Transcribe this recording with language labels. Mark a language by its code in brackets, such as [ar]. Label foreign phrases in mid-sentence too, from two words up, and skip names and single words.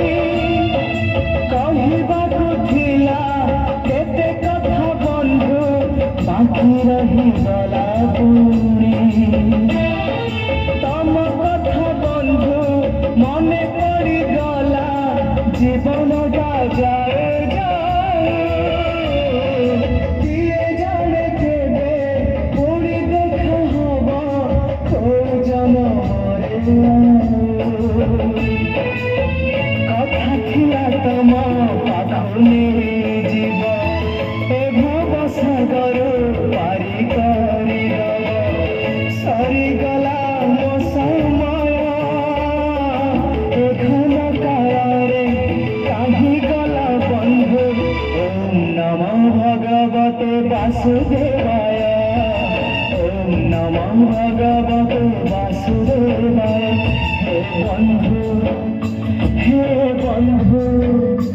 [or] କହବାକୁ ଥିଲା କେତେ କଥା ବନ୍ଧୁ ବାକି ରହି ଗଲା ପୁଣି ତମ କଥା ବନ୍ଧୁ ମନେ ପଡ଼ି ଗଲା ଜୀବନ ଯାଏ কথা ଥିଲା ତମ ପାଖରେ ଯିବ ଏ ଭବ ସାଗର ପାରି କରିଦବ ସରିଗଲା ମୋ ସମୟ ଏ ଘନ କାଳରେ କାହିଁ ଗଲା ବନ୍ଧୁ [sa] ଓମ୍ ନମଃ ଭଗବତେ ବାସୁଦେବାୟ ओम नमः भगवते वासुदेवाय [or] ହେ ବନ୍ଧୁ